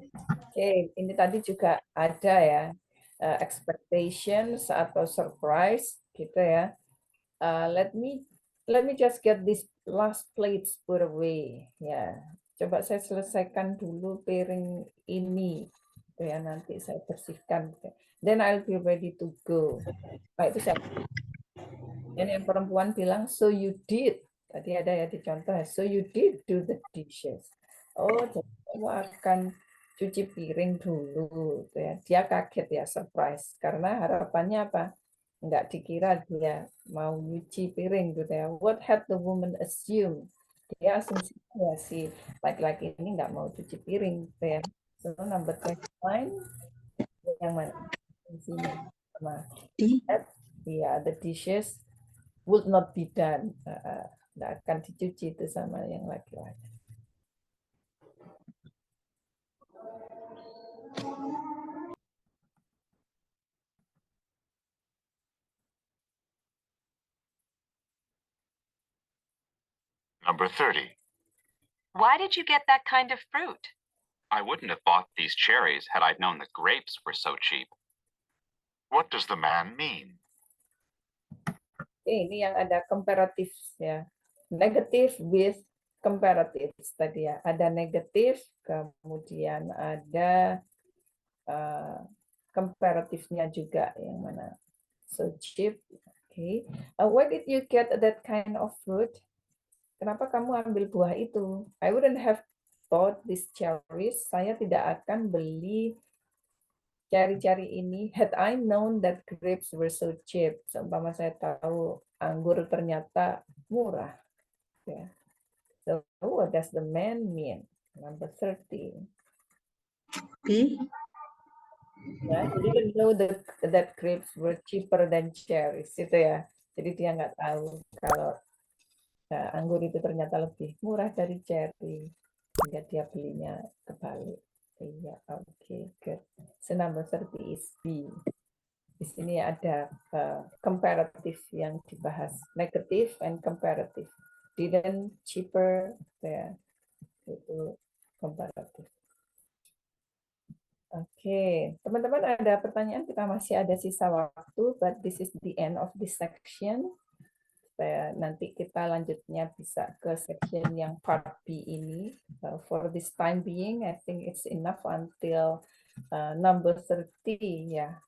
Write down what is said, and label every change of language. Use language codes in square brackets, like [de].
[id] Oke, ini tadi juga ada ya expectations atau surprise gitu ya. [en] Let me just get these last plates put away. [id] Ya, coba saya selesaikan dulu piring ini. Gitu ya, nanti saya bersihkan. [en] Then I'll be ready to go. [id] Nah, itu siapa? Dan yang perempuan bilang, [en] so you did. [id] Tadi ada ya di contoh, [en] so you did do the dishes. [id] Oh, jadi kamu akan cuci piring dulu. Gitu ya. Dia kaget ya, surprise. Karena harapannya apa? Nggak dikira dia mau nyuci piring. Gitu ya. [en] What had the woman assumed? [id] Dia asumsi ya si laki-laki ini nggak mau cuci piring. Gitu ya. [en] So, number 29, [id] yang mana? Di sini. Sama. [en] Yeah, the dishes would not be done. [id] Nggak akan dicuci itu sama yang laki-laki. [en] Number 30. Why did you get that kind of fruit? I wouldn't have bought these cherries had I known the grapes were so cheap. What does the man mean? [id] Ini yang ada comparative ya. Negative with comparative tadi ya. Ada negatif, kemudian ada comparative-nya juga yang mana. [en] So cheap. Okay. Why did you get that kind of fruit? [id] Kenapa kamu ambil buah itu? [en] I wouldn't have bought these cherries. [id] Saya tidak akan beli cherry-cherry ini. [en] Had I known that grapes were so cheap. [id] Seumpama saya tahu anggur ternyata murah. Yeah. [en] So what does the man mean? Number 30. B. Ya, he didn't know that grapes were cheaper than cherries [id] itu ya. Jadi dia nggak tahu kalau anggur itu ternyata lebih murah dari cherry, sehingga dia belinya kebalik. [en] Iya, oke, good. So number 30 is B. [id] Di sini ada comparative yang dibahas, [en] negative and comparative. [id] Didn't, cheaper, ya, itu comparative. Oke, teman-teman ada pertanyaan? Kita masih ada sisa waktu, [en] but this is the end of this section. [id] Supaya nanti kita lanjutnya bisa ke section yang part B ini. [en] For this time being, I think it's enough until number 30 ya.